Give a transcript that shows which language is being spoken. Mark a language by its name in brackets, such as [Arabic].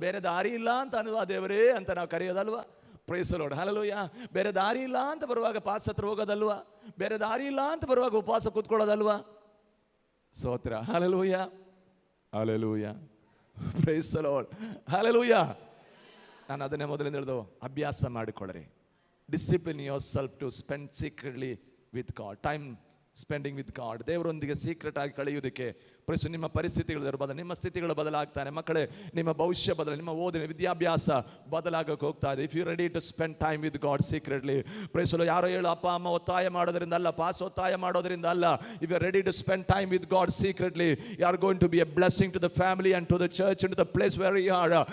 [Kannada] ಬೇರೆ ದಾರಿ ಇಲ್ಲ ಅಂತ ಅನ್ನುವ ದೇವರೇ ಅಂತ ನಾವು ಕರೆಯೋದಲ್ವಾ? Price the lord, hallelujah. ಬೇರೆ ದಾರಿ ಇಲ್ಲ ಅಂತ ಬರುವಾಗ ಪಾಸ್ ಹತ್ರ ಹೋಗೋದಲ್ವಾ? ಬೇರೆ ದಾರಿ ಇಲ್ಲ ಅಂತ ಬರುವಾಗ ಉಪವಾಸ ಕೂತ್ಕೊಳ್ಳೋದಲ್ವಾ? ಸ್ತೋತ್ರ, hallelujah, hallelujah. Price the lord, hallelujah. ನಾನು ಅದನ್ನೇ ಮೊದಲಿಂದ ಹೇಳಿದೆವು, ಅಭ್ಯಾಸ ಮಾಡಿಕೊಳ್ಳ್ರಿ. [English] Discipline yourself to spend secretly with God. Time spending with God. [Kannada] ದೇವರೊಂದಿಗೆ ಸೀಕ್ರೆಟ್ ಆಗಿ ಕಳೆಯುವುದಕ್ಕೆ. ಪ್ರೈಸು, ನಿಮ್ಮ ಪರಿಸ್ಥಿತಿಗಳು ಬದಲ, ನಿಮ್ಮ ಸ್ಥಿತಿಗಳು ಬದಲಾಗ್ತಾನೆ ಮಕ್ಕಳೇ. ನಿಮ್ಮ ಭವಿಷ್ಯ ಬದಲ, ನಿಮ್ಮ ಓದಿನ ವಿದ್ಯಾಭ್ಯಾಸ ಬದಲಾಗಕ್ಕೆ ಹೋಗ್ತಾ ಇದೆ. [English] If you ready to spend time with God secretly. [Kannada] Price, ಯಾರೋ ಹೇಳು ಅಪ್ಪ ಅಮ್ಮ ಒತ್ತಾಯ ಮಾಡೋದ್ರಿಂದ ಅಲ್ಲ, ಪಾಸ್ ಒತ್ತಾಯ ಮಾಡೋದ್ರಿಂದ ಅಲ್ಲ. [English] If you ready to spend time with God secretly, you are going to be a blessing to the family and to the church and to the place where you are.